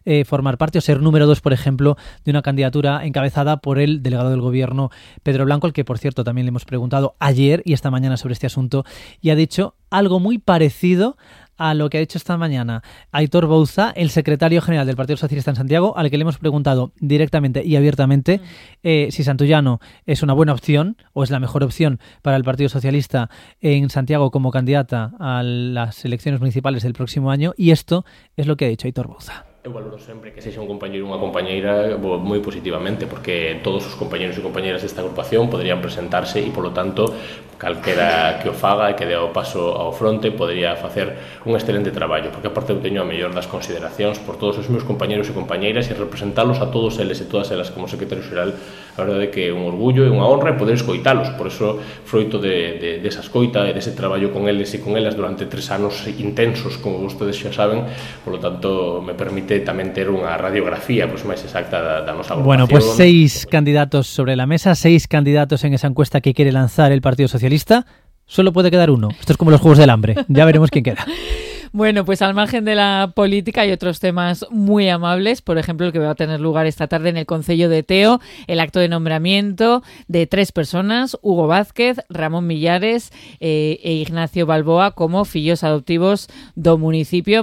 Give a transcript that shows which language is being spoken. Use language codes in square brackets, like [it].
[es] formar parte o ser número 2, por ejemplo, de una candidatura encabezada por el delegado del gobierno, Pedro Blanco, al que, por cierto, también le hemos preguntado ayer y esta mañana sobre este asunto, y ha dicho algo muy parecido a lo que ha dicho esta mañana Aitor Bouza, el secretario general del Partido Socialista en Santiago, al que le hemos preguntado directamente y abiertamente si Santullano es una buena opción o es la mejor opción para el Partido Socialista en Santiago como candidata a las elecciones municipales del próximo año, y esto es lo que ha dicho Aitor Bouza. [gl] Eu valoro sempre que sexa un compañeiro e unha compañeira moi positivamente, porque todos os compañeros e compañeras desta agrupación poderían presentarse e, polo tanto, calquera que o faga e que dea o paso ao fronte podería facer un excelente traballo, porque aparte eu teño a mellor das consideracións por todos os meus compañeros e compañeiras, e representarlos a todos eles e todas elas como secretario xeral, a verdade que é un orgullo e unha honra poder escoitalos. Por eso, froito de esa escoita e dese traballo con eles e con elas durante 3 anos intensos, como vostedes xa saben, polo tanto, me permite tamén ter unha radiografía pues, máis exacta da nosa agrupación. [es] Bueno, pues 6 candidatos sobre la mesa, 6 candidatos en esa encuesta que quiere lanzar el Partido Socialista, solo puede quedar uno. Esto es como los Juegos del Hambre. Ya veremos quién queda. Bueno, pues al margen de la política hay otros temas muy amables, por ejemplo el que va a tener lugar esta tarde en el Concello de Teo, el acto de nombramiento de 3 personas, Hugo Vázquez, Ramón Millares e Ignacio Balboa, como [gl] fillos adoptivos do municipio.